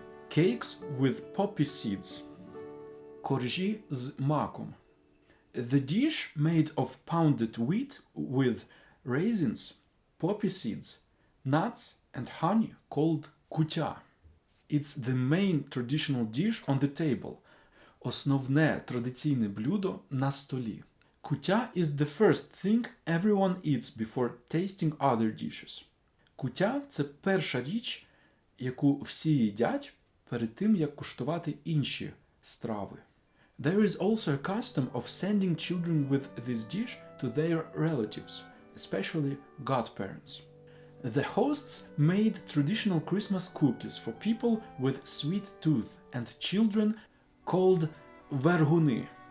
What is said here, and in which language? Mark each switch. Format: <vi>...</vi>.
<en>Cakes with poppy seeds.</en> <uk>Коржі з маком.</uk> <en>The dish made of pounded wheat with raisins, poppy seeds, nuts and honey called kutya. It's the main traditional dish on the table.</en> <uk>Основне традиційне блюдо на столі.</uk> <en>Kutya is the first thing everyone eats before tasting other dishes.</en> <uk>Kutya – це перша річ, яку всі їдять перед тим, як куштувати інші страви.</uk> <en>There is also a custom of sending children with this dish to their relatives, especially godparents. The hosts made traditional Christmas cookies for people with sweet tooth and children called verguni.</en>